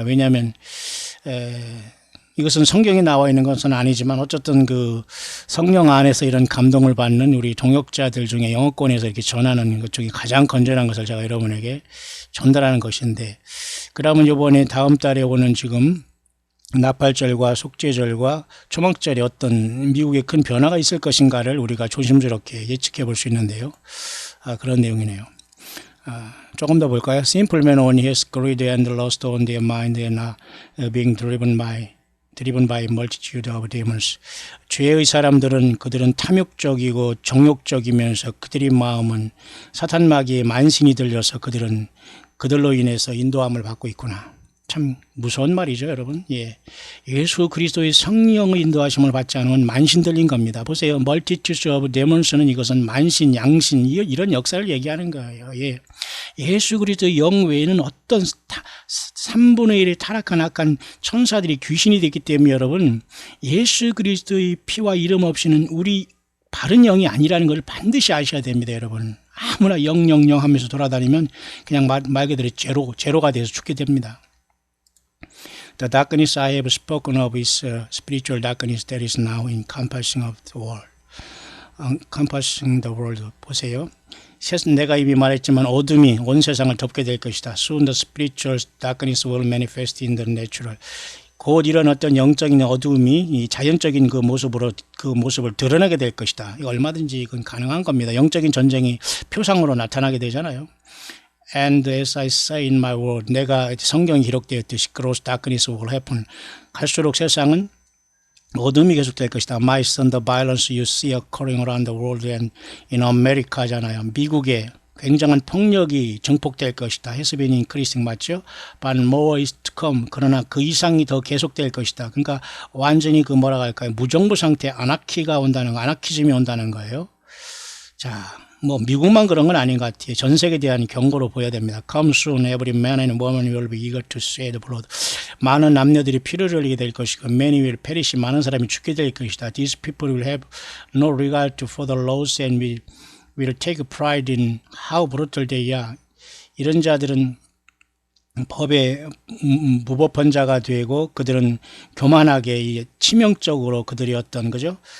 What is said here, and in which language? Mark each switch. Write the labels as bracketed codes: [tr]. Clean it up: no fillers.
[ko] 왜냐하면 이것은 성경에 나와 있는 것은 아니지만 어쨌든 그 성령 안에서 이런 감동을 받는 우리 동역자들 중에 영어권에서 이렇게 전하는 것 중에 가장 건전한 것을 제가 여러분에게 전달하는 것인데, 그러면 이번에 다음 달에 오는 지금 나팔절과 속죄절과 초막절에 어떤 미국에 큰 변화가 있을 것인가를 우리가 조심스럽게 예측해 볼 수 있는데요. 그런 내용이네요. 조금 더 볼까요? [en] Simple men only has greed and lust on their mind and are being driven by multitude of demons. [ko] 죄의 사람들은 그들은 탐욕적이고 정욕적이면서 그들의 마음은 사탄 마귀의 만신이 들려서 그들로 인해서 인도함을 받고 있구나. 참 무서운 말이죠, 여러분. 예. 예수 그리스도의 성령의 인도하심을 받지 않으면 만신 들린 겁니다. 보세요. [en] Multitudes of demons [ko] 는 이것은 만신, 양신 이런 역사를 얘기하는 거예요. 예. 예수 그리스도의 영 외에는 어떤 3분의 1의 타락한 악한 천사들이 귀신이 됐기 때문에 여러분, 예수 그리스도의 피와 이름 없이는 우리 바른 영이 아니라는 걸 반드시 아셔야 됩니다, 여러분. 아무나 영영영 하면서 돌아다니면 그냥 말 그대로 제로가 돼서 죽게 됩니다. [en] The darkness I have spoken of is spiritual darkness that is now encompassing of the world. encompassing the world. [ko] 보세요. 내가 이미 말했지만 어둠이 온 세상을 덮게 될 것이다. [en] Soon the spiritual darkness will manifest in the natural. [ko] 곧 이런 어떤 영적인 어둠이 이 자연적인 그 모습을 드러내게 될 것이다. 이거 얼마든지 이건 가능한 겁니다. 영적인 전쟁이 표상으로 나타나게 되잖아요. [en] And as I say in my word, [ko] 내가 성경에 기록되었듯이 [en] gross darkness will happen. [ko] 갈수록 세상은 어둠이 계속될 것이다. [en] My son, the violence you see occurring around the world and in America잖아요. [ko] 미국에 굉장한 폭력이 증폭될 것이다. [en] has been increasing [ko] 맞죠? [en] But more is to come. [ko] 그러나 그 이상이 더 계속될 것이다. 그러니까 완전히 무정부 상태, 아나키즘이 온다는 거예요. 자, 뭐 미국만 그런 건 아닌 것 같아요. 전 세계에 대한 경고로 보여야 됩니다. [en] Come soon, every man and woman will be eager to shed blood. [ko] 많은 남녀들이 피를 흘리게 될 것이고, [en] many will perish. [ko] 많은 사람이 죽게 될 것이다. [en] These people will have no regard for the laws and will take pride in how brutal they are. [ko] 이런 자들은 법에 무법한 자가 되고, 그들은 교만하게 치명적으로 그들이 어떤 거죠?